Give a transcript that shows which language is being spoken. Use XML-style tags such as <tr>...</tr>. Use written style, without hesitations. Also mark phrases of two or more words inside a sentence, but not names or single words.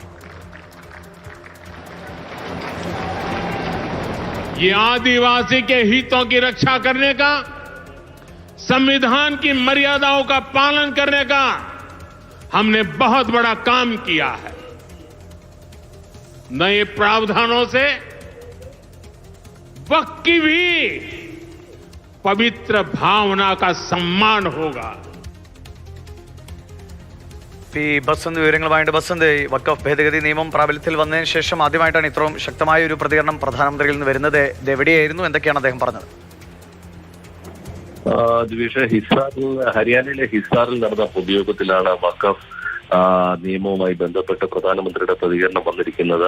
<hi>ये आदिवासी के हितों की रक्षा करने का, संविधान की मर्यादाओं का पालन करने का हमने बहुत बड़ा काम किया है। नए प्रावधानों से वक्फ की भी पवित्र भावना का सम्मान होगा।</hi> <ml>ബസന്ത് വിവരങ്ങളുമായിട്ട് ബസന്ത്, വഖഫ് ഭേദഗതി നിയമം പ്രാബല്യത്തിൽ വന്നതിന് ശേഷം ആദ്യമായിട്ടാണ് ഇത്രയും ശക്തമായ ഒരു പ്രതികരണം പ്രധാനമന്ത്രിയിൽ നിന്ന് വരുന്നത്. ഇത് എവിടെയായിരുന്നു, എന്തൊക്കെയാണ് അദ്ദേഹം പറഞ്ഞത്? ഹിസാറിൽ, ഹരിയാനയിലെ ഹിസാറിൽ നടന്ന പൊതുയോഗത്തിലാണ് വഖഫ് നിയമവുമായി ബന്ധപ്പെട്ട് പ്രധാനമന്ത്രിയുടെ പ്രതികരണം വന്നിരിക്കുന്നത്.</ml>